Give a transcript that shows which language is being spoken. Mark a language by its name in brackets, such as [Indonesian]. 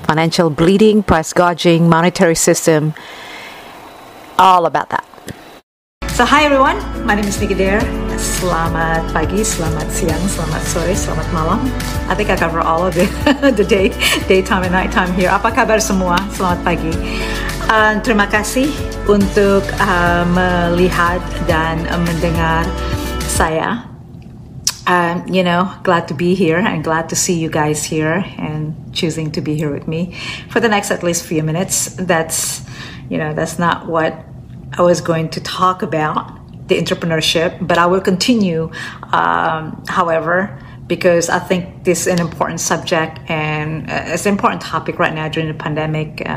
[English] Financial bleeding, price gouging, monetary system, all about that. So hi everyone, my name is Nicky Dare. [Indonesian] Selamat pagi, selamat siang, selamat sore, selamat malam. [English] I think I cover all of the daytime and nighttime here. [Indonesian] Apa kabar semua? Selamat pagi. Terima kasih untuk melihat dan mendengar saya. [English] Glad to be here and glad to see you guys here and choosing to be here with me for the next at least few minutes. That's not what I was going to talk about, the entrepreneurship, but I will continue, however, because I think this is an important subject and it's an important topic right now during the pandemic.